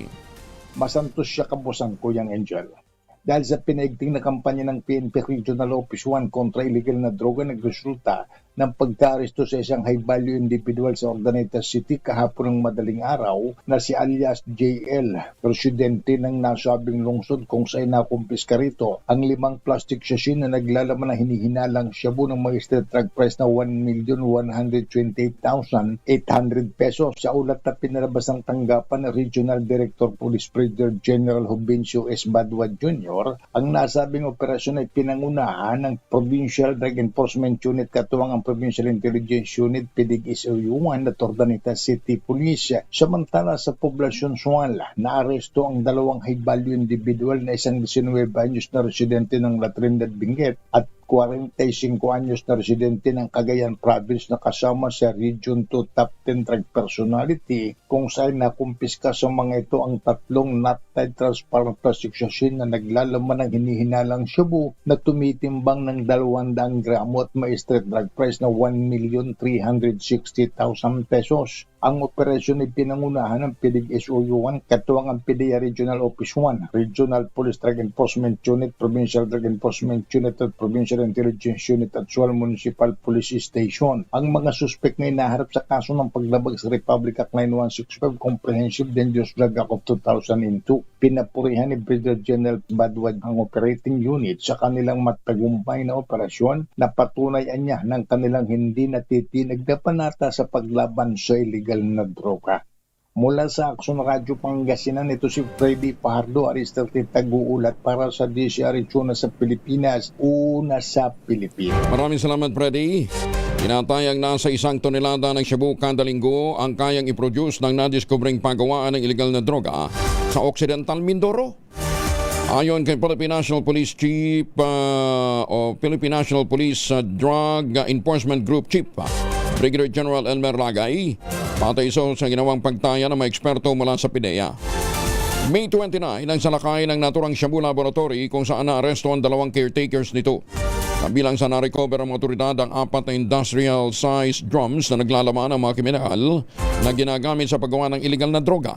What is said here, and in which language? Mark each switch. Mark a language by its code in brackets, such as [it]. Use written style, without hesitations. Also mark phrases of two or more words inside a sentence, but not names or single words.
[tl] Masantos siya kabusan, Kuyang Angel. Dahil sa pinaigting na kampanya ng PNP Regional Office 1 kontra illegal na droga, nagresulta ng pagka-aresto sa isang [en] high-value individual [tl] sa Ordaneta City kahapon ng madaling araw na si alias JL, presidente ng nasabing lungsod kung saan nakumpiska rito ang 5 [en] plastic sachet [tl] na naglalaman ng hinihinalang shabu ng [en] magistrate drug price [tl] na 1,128,800 pesos. Sa ulat na pinalabas ng tanggapan ng Regional Director Police Brigadier General Jovencio S. Badua Jr., ang nasabing operasyon ay pinangunahan ng Provincial Drug Enforcement Unit katuwang ang Provincial Intelligence Unit PDIG-SOU1 at Ordaneta City Police. Samantala sa poblasyon Suala, naaresto ang 2 [en] high-value individual [tl] na isang 19 anyos na residente ng La Trinidad Benguet at 45 anyos na residente ng Cagayan Province na kasama sa Region 2 Top 10 Drug Personality kung saan nakumpiska sa mga ito ang 3 [en] not-tied transparent plastic sachet [tl] na naglalaman ng hinihinalang shabu na tumitimbang ng 200 gramo at may [en] street drug price [tl] na 1,360,000 pesos. Ang operasyon ay pinangunahan ng PDIG-SOU1 katuwang ang PDEA Regional Office 1, Regional Police Drug Enforcement Unit, Provincial Drug Enforcement Unit at Provincial Intelligence Unit at Sual Municipal Police Station. Ang mga suspek na inaharap sa kaso ng paglabag sa Republic Act 9165 Comprehensive Dangerous Drug Act of 2002. Pinapurihan ni Brigadier General Badua ang operating unit sa kanilang matagumpay na operasyon na patunayan niya ng kanilang hindi natitinag na panata sa paglaban sa illegal illegal na droga. Mula sa Action Radio Pangasinan, ito si Freddy Pardo, Aristarte Taguulat para sa DZRH Una sa Pilipinas, Una sa Pilipinas. Maraming salamat, Freddy. Tinatayang nasa 1 tonelada ng shabu kada linggo ang kayang i-produce ng nadiskobring paggawaan ng illegal na droga sa Occidental Mindoro. Ayon kay Philippine National Police Chief o Philippine National Police Drug Enforcement Group Chief Brigadier General Elmer Lagay, patay sa ginawang pagtaya ng mga eksperto mula sa PIDEA. May 29 ang salakay ng naturang Shabu Laboratory kung saan naaresto ang 2 caretakers nito. Kabilang sa na-recover ang mga otoridad ang 4 na [en] industrial-sized drums [tl] na naglalaman ng mga kriminal na ginagamit sa paggawa ng illegal na droga.